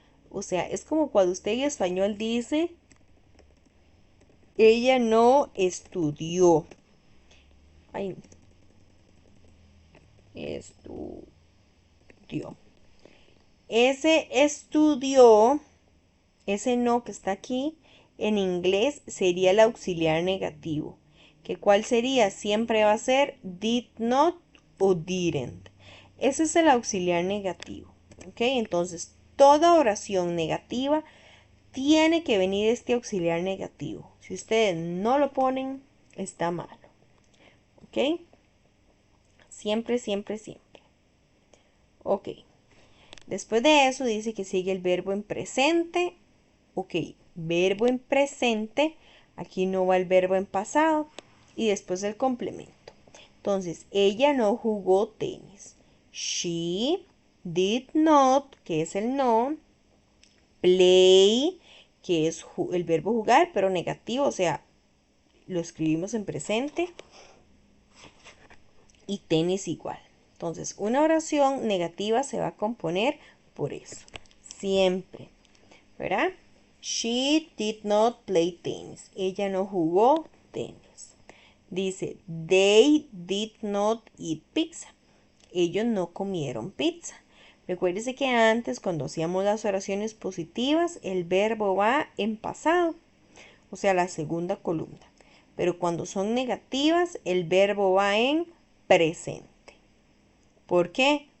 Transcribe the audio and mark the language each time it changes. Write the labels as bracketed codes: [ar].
[es] O sea, es como cuando usted en español dice, ella no estudió. Ay, estudió. Ese estudió, ese no que está aquí, en inglés sería el auxiliar negativo. ¿Que cuál sería? Siempre va a ser did not o didn't. Ese es el auxiliar negativo. ¿Ok? Entonces, toda oración negativa tiene que venir este auxiliar negativo. Si ustedes no lo ponen, está malo. ¿Ok? Siempre, siempre, siempre. Ok. Después de eso dice que sigue el verbo en presente. Ok, verbo en presente. Aquí no va el verbo en pasado. Y después el complemento. Entonces, ella no jugó tenis. [en] She did not, [es] que es el no. Play, que es el verbo jugar, pero negativo, o sea, lo escribimos en presente. Y tenis igual. Entonces, una oración negativa se va a componer por eso. Siempre, ¿verdad? [en] She did not play tennis. [es] Ella no jugó tenis. Dice, [en] they did not eat pizza. [es] Ellos no comieron pizza. Recuérdese que antes, cuando hacíamos las oraciones positivas, el verbo va en pasado, o sea, la segunda columna. Pero cuando son negativas, el verbo va en presente. ¿Por qué?